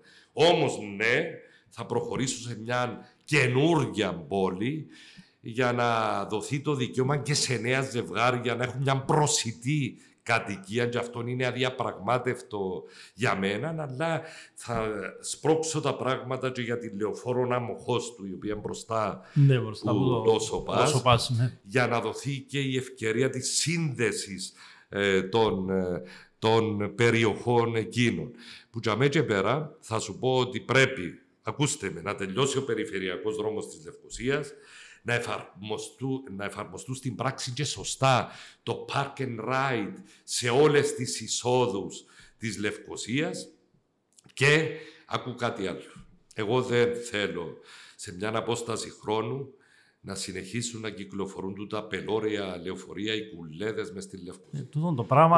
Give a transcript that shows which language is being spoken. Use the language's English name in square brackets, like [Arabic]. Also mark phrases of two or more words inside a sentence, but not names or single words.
[Greek] Όμως ναι, θα προχωρήσω σε μια καινούργια πόλη για να δοθεί το δικαίωμα και σε νέα ζευγάρια να έχουν μια προσιτή κατοικία, και αυτό είναι αδιαπραγμάτευτο για μένα, αλλά θα σπρώξω τα πράγματα και για τη Λεωφόρο Αμοχώς του, η οποία είναι μπροστά του το ΣΟΠΑΣ, για να δοθεί και η ευκαιρία της σύνδεσης των περιοχών εκείνων. Που για μένα και πέρα θα σου πω ότι πρέπει, ακούστε με, να τελειώσει ο περιφερειακός δρόμος της Λευκωσίας, να εφαρμοστούν στην πράξη και σωστά το [English] park and ride [Greek] σε όλες τις εισόδους της Λευκωσίας. Και ακού κάτι άλλο. Εγώ δεν θέλω σε μια απόσταση χρόνου να συνεχίσουν να κυκλοφορούν τούτα πελώρια λεωφορεία, οι κουλέδες μες στη Λευκωσία. Το πράγμα,